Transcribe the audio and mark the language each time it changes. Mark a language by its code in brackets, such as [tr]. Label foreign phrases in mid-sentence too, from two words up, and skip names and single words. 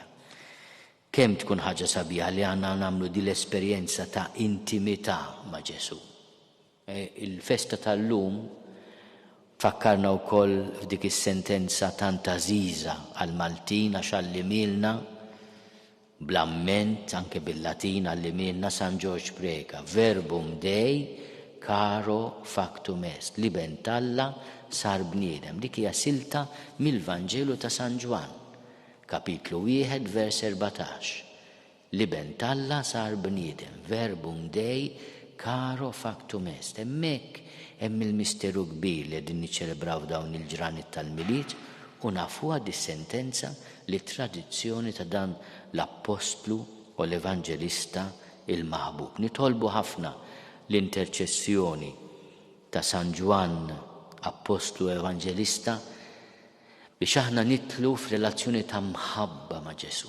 [mt] Kemm tkun ħaġa sabiħa li għandna nagħmlu di l-esperjenza ta' intimità ma' Ġesu. Il-festa tal-lum fakkarna wkoll f'dik is-sentenza tant għażiża għall-Maltin għax għallimilna bl-amment anke bil-Latin għallimilna San George Preka, [la] verbum Dei caro factum est, [mt] li bentalla sar bniedem. Dik hija silta mill-Vanġelu ta' San Ġwan, kapitlu 1, vers 14. Liben talla sar bniedem, [la] verbum Dei caro factum est. [mt] Hemmhekk hemm il-misteru kbir li qegħdin niċċelebraw dawn il-ġranet tal-miliet u nafuha dis-sentenza li tradizzjoni ta' dan l-Apostlu u l-Evanġelista il-maħbub. Nitolbu ħafna l-interċessjoni ta' San Ġwan, Apostlu Evanġelista, biex aħna nitlu f'relazzjoni ta' mħabba ma' Ġesu.